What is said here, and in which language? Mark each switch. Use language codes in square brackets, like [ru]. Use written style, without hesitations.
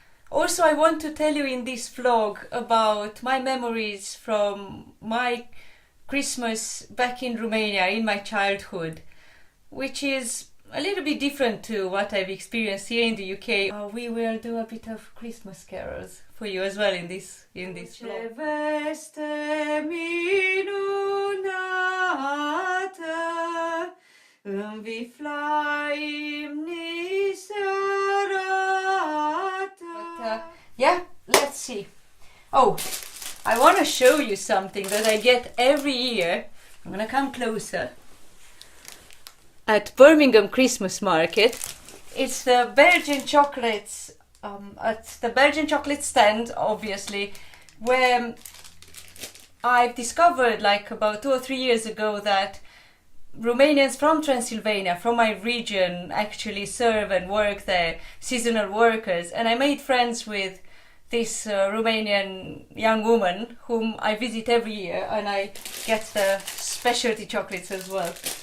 [en] Also, I want to tell you in this vlog about my memories from my Christmas back in Romania in my childhood, which is a little bit different to what I've experienced here in the UK. We will do a bit of Christmas carols for you as well in this vlog. [ro] Veste minunată, înviflaim ni se arată. [en] Yeah, let's see. Oh, I want to show you something that I get every year. I'm gonna come closer. At Birmingham Christmas Market, it's the Belgian chocolates, at the Belgian chocolate stand, obviously, where I've discovered like about 2 or 3 years ago that Romanians from Transylvania, from my region, actually serve and work there, seasonal workers, and I made friends with this Romanian young woman whom I visit every year, and I get the specialty chocolates as well.